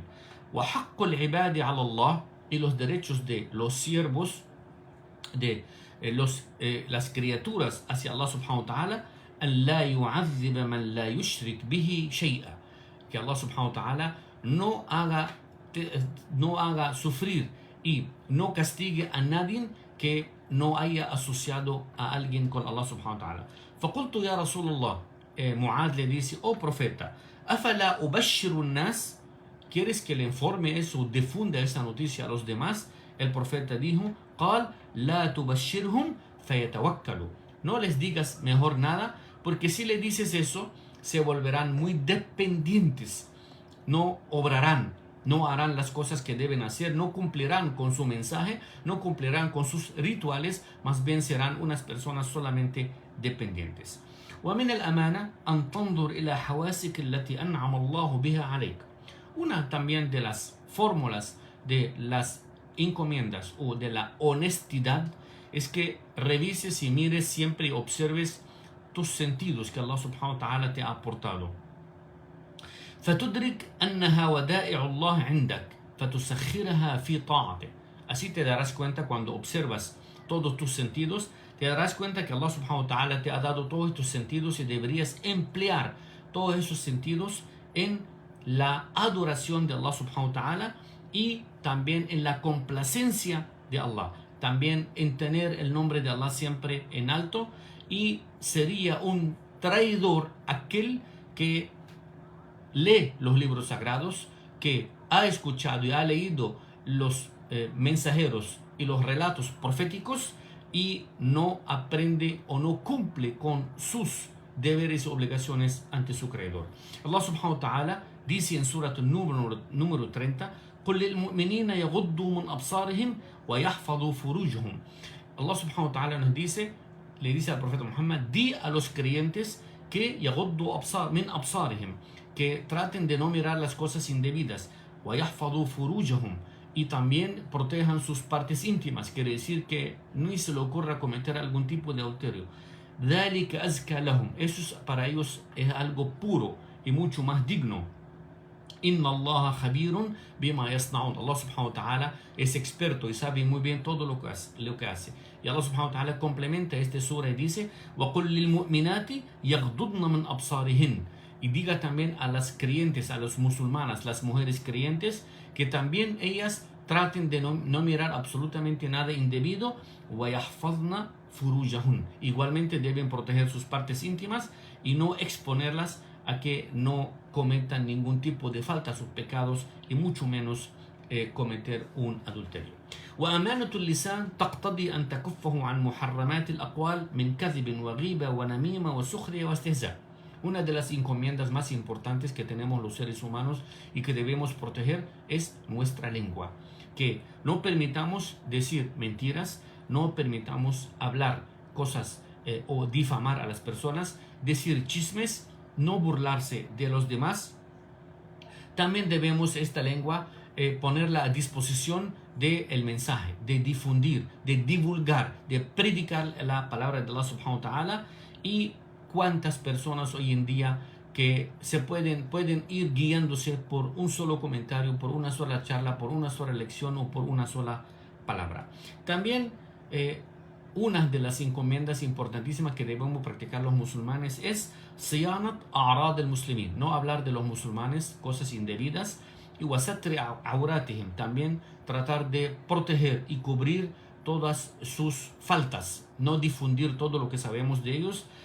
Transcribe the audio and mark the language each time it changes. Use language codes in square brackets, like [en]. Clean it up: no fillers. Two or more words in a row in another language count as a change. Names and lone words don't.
[ar] وحق العباد على الله, [es] y los derechos de los siervos, de las criaturas hacia [ar] الله سبحانه وتعالى, أن لا يعذب من لا يشرك به شيئا, [es] que [ar] الله سبحانه وتعالى [es] no haga sufrir y no castigue a nadie que no haya asociado a alguien con [ar] الله سبحانه وتعالى. فقلت يا رسول الله, [es] Mu'adh le dice: oh profeta, [ar] أفلا أبشر الناس, [es] ¿quieres que le informe eso, difunda esa noticia a los demás? El profeta dijo: [ar] قال لا تبشرهم فيتوكلوا, [es] no les digas mejor nada, porque si le dices eso se volverán muy dependientes, no obrarán, no harán las cosas que deben hacer, no cumplirán con su mensaje, no cumplirán con sus rituales, más bien serán unas personas solamente dependientes. [ar] ومن الأمانة أن تنظر إلى حواسك التي أنعم الله بها عليك. [es] Una también de las fórmulas de las encomiendas o de la honestidad es que revises y mires siempre y observes tus sentidos que [ar] الله سبحانه وتعالى [es] te ha aportado. [ar] فتدرك أنها ودائع الله عندك فتسخرها في طاعته. [es] Así te darás cuenta, cuando observas todos tus sentidos, te darás cuenta que [ar] الله سبحانه وتعالى [es] te ha dado todos tus sentidos y deberías emplear todos esos sentidos en la adoración de [ar] الله سبحانه وتعالى [es] y también en la complacencia de Allah, también en tener el nombre de Allah siempre en alto. Y sería un traidor aquel que lee los libros sagrados, que ha escuchado y ha leído los mensajeros y los relatos proféticos y no aprende o no cumple con sus deberes y obligaciones ante su creador. [ar] الله سبحانه وتعالى [es] dice en Surat número 30: [ar] قل للمؤمنين يغضوا من أبصارهم ويحفظوا فروجهم. الله سبحانه وتعالى [es] nos dice, le dice al profeta Muhammad: di a los creyentes que [ar] يغضوا من أبصارهم, [es] que traten de no mirar las cosas indebidas, [ar] ويحفظوا فروجهم, [es] y también protejan sus partes íntimas, quiere decir que no se le ocurra cometer algún tipo de adulterio. [ar] ذلك أزكى لهم, [es] eso para ellos es algo puro y mucho más digno. [ar] إن الله خبير بما يصنعون. الله سبحانه وتعالى [es] es experto y sabe muy bien todo lo que hace. Y [ar] الله سبحانه وتعالى [es] complementa este sura y dice: [ar] وَقُلْ لِلْمُؤْمِنَاتِ يَغْضُضْنَ مِنْ أَبْصَارِهِنْ. [es] Y diga también a las creyentes, a las musulmanas, las mujeres creyentes, que también ellas traten de no mirar absolutamente nada indebido. [ar] وَيَحْفَظْنَ فُرُوجَهُنْ. [es] Igualmente deben proteger sus partes íntimas y no exponerlas a que no cometan ningún tipo de falta, sus pecados, y mucho menos cometer un adulterio. [ar] وأمانة اللسان تقتضي أن تكفه عن محرمات الأقوال من كذب وغيبة ونميمة وسخرية واستهزاء. [es] Una de las encomiendas más importantes que tenemos los seres humanos y que debemos proteger es nuestra lengua. Que no permitamos decir mentiras, no permitamos hablar cosas o difamar a las personas, decir chismes, no burlarse de los demás. También debemos esta lengua ponerla a disposición del mensaje, de difundir, de divulgar, de predicar la palabra de [ar] الله سبحانه وتعالى. [es] Y cuántas personas hoy en día que se pueden ir guiándose por un solo comentario, por una sola charla, por una sola lección o por una sola palabra. También una de las encomiendas importantísimas que debemos practicar los musulmanes es [ar] صيانة أعراض المسلمين, [es] no hablar de los musulmanes cosas indebidas, y [ar] وستر عوراتهم, [es] también tratar de proteger y cubrir todas sus faltas, no difundir todo lo que sabemos de ellos.